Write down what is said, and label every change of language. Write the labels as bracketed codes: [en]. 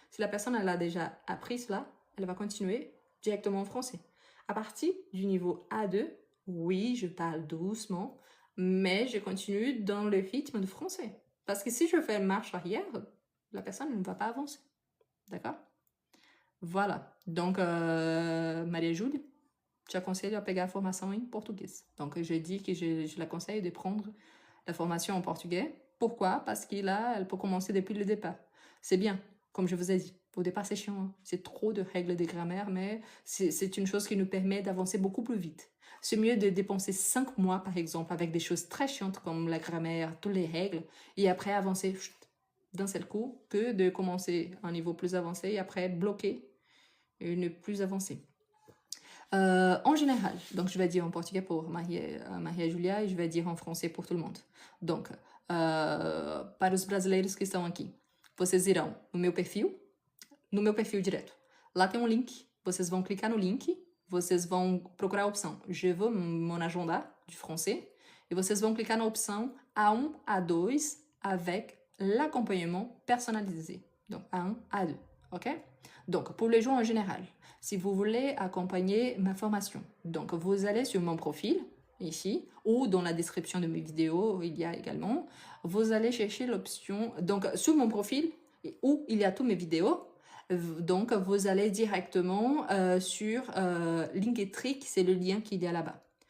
[fr] Si la personne elle a déjà appris cela, elle va continuer directement en français. À partir du niveau A2, oui, je parle doucement, mais je continue dans le rythme de français. Parce que si je fais une marche arrière, la personne ne va pas avancer. D'accord? Voilà. [pt] Donc, Maria Júlia, te aconselho a pegar a formação em português. [fr] Donc, je dis que je la conseille de prendre la formation en portugais. Pourquoi? Parce que là, elle peut commencer depuis le départ. C'est bien, comme je vous ai dit. Au départ, c'est chiant, hein. C'est trop de règles de grammaire, mais c'est une chose qui nous permet d'avancer beaucoup plus vite. C'est mieux de dépenser 5 mois, par exemple, avec des choses très chiantes comme la grammaire, toutes les règles, et après avancer d'un seul coup, que de commencer à un niveau plus avancé et après bloquer et ne plus avancer. En général, donc je vais dire en portugais pour Maria Júlia e je vais dire en français pour tout le monde. [pt] Donc, para os brasileiros que estão aqui, vocês irão no meu perfil direto. Lá tem um link, vocês vão clicar no link, vocês vão procurar a opção [fr] Je veux mon agenda du français [pt] et vocês vão clicar na opção A1, A2 [fr] avec l'accompagnement personnalisé. Donc A1, A2, ok? Donc pour les gens en général, si vous voulez accompagner ma formation, donc vous allez sur mon profil, ici, ou dans la description de mes vidéos, il y a également, vous allez chercher l'option, donc sur mon profil, où il y a toutes mes vidéos, donc vous allez directement sur Linktree, c'est le lien qu'il y a là-bas.